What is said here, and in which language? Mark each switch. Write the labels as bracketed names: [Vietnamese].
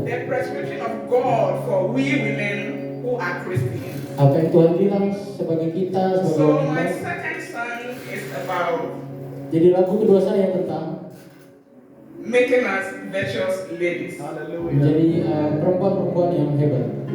[English] The prescription of God for we women who are Christians. [Indonesian] Apa yang Tuhan bilang sebagai kita sebagai [English] So my [Indonesian] wanita. [English] second song is about [Indonesian] Jadi lagu kedua saya tentang [English] making us virtuous ladies. Hallelujah. [Indonesian] menjadi perempuan-perempuan yang hebat.